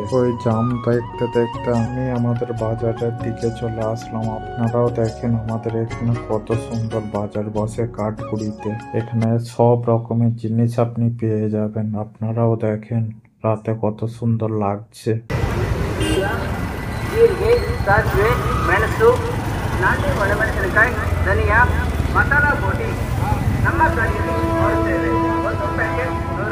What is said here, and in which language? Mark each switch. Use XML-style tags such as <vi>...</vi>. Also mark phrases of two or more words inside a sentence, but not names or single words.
<bn>ওই জাম দেখতে দেখতে আমি আমাদের বাজারের দিকে চলে আসলাম। আপনারাও দেখেন আমাদের এখানে কত সুন্দর বাজার বসে কাঠগুড়িতে। এখানে সব রকমের জিনিস আপনি পেয়ে যাবেন। আপনারাও দেখেন রাতে কত সুন্দর লাগছে।</bn> <kn>ಜೀರಿಗೆ ಸಾಸಿವೆ ಮೆಣಸು ನಾಟಿ ಒಣಮೆಣಸಿನಕಾಯಿ ಧನಿಯಾ ಮಸಾಲ ಪುಡಿ ನಮ್ಮ ಕಡೆಯಲ್ಲಿ ಮಾರುತ್ತೇವೆ ಒಂದು ಪ್ಯಾಕೆಟ್</kn>